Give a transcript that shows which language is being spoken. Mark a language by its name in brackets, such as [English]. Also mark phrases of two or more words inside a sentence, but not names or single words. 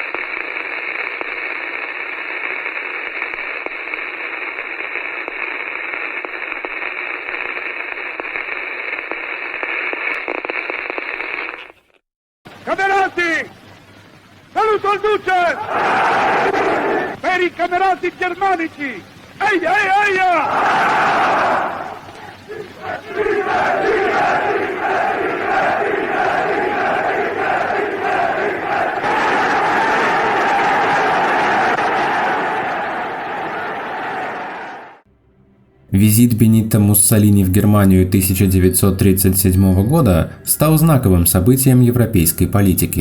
[Italian] Camerati! Saluto al Duce! Per i camerati germanici! Eia, eia, eia! [Russian] Визит Бенито Муссолини в Германию 1937 года стал знаковым событием европейской политики.